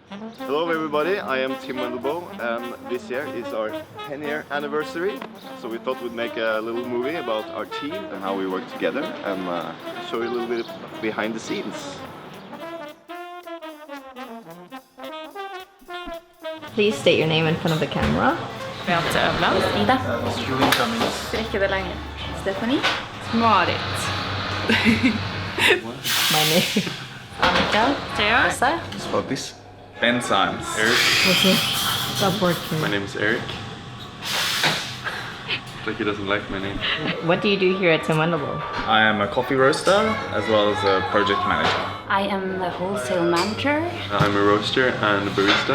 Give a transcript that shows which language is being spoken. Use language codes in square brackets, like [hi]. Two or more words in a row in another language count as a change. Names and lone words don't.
[en] Hello everybody, I am Tim Wendelboe and this year is our 10-year anniversary. So we thought we'd make a little movie about our team and how we work together and show you a little bit behind the scenes. Please state your name in front of the camera. Beate Øvland. Ida. Julian Cummings. [no] Rekke det lenge. [en] Stephanie. Marit. My name. Annika. Thea. Essa. Svatis. Ben Symes. Eric. Stop working. My name is Eric. Like he doesn't like my name. What do you do here at Tim Wendelboe? I am a coffee roaster as well as a project manager. I am the wholesale manager. I'm a roaster and a barista.